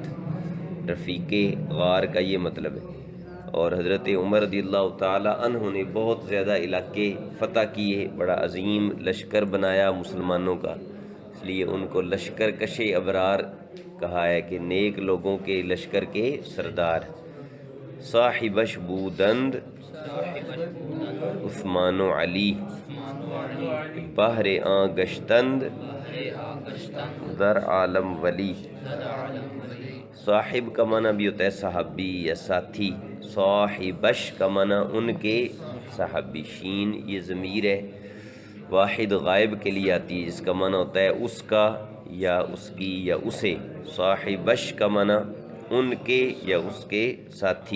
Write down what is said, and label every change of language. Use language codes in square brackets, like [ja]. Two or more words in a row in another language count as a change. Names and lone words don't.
[ur] رفیق غار کا یہ مطلب ہے. اور حضرت عمر رضی اللہ تعالی عنہ نے بہت زیادہ علاقے فتح کیے، بڑا عظیم لشکر بنایا مسلمانوں کا، اس لیے ان کو [fa] لشکر کشے ابرار [ur] کہا ہے کہ نیک لوگوں کے لشکر کے سردار. [fa] صاحبش بودند عثمان و علی، بحر آن گشتند در عالم ولی. [ur] صاحب کا معنی بھی ہوتا ہے صحابی یا ساتھی. صاحبش کا معنی ان کے صحابی. شین یہ ضمیر ہے، واحد غائب کے لیے آتی ہے، جس کا معنی ہوتا ہے اس کا یا اس کی یا اسے. صاحبش کا معنی ان کے یا اس کے ساتھی.